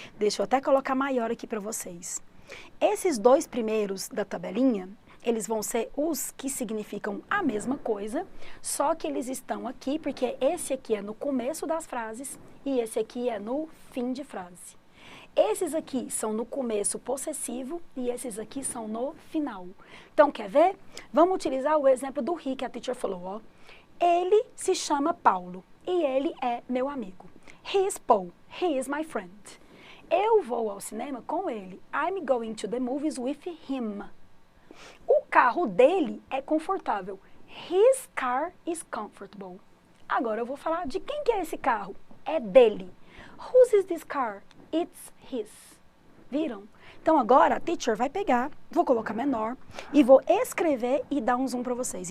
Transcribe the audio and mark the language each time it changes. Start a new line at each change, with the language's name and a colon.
Portuguese: Deixa eu até colocar maior aqui para vocês. Esses dois primeiros da tabelinha, eles vão ser os que significam a mesma coisa, só que eles estão aqui porque esse aqui é no começo das frases e esse aqui é no fim de frase. Esses aqui são no começo possessivo e esses aqui são no final. Então, quer ver? Vamos utilizar o exemplo do he que a teacher falou, ó. Ele se chama Paulo e ele é meu amigo.
English: He is Paul. He is my friend.
Portuguese: Eu vou ao cinema com ele.
English: I'm going to the movies with him.
Portuguese: O carro dele é confortável.
English: His car is comfortable.
Portuguese: Agora eu vou falar de quem que é esse carro. É dele.
English: Whose is this car? It's his. Viram?
Portuguese: Então agora a teacher vai pegar, vou colocar menor e vou escrever e dar um zoom para vocês.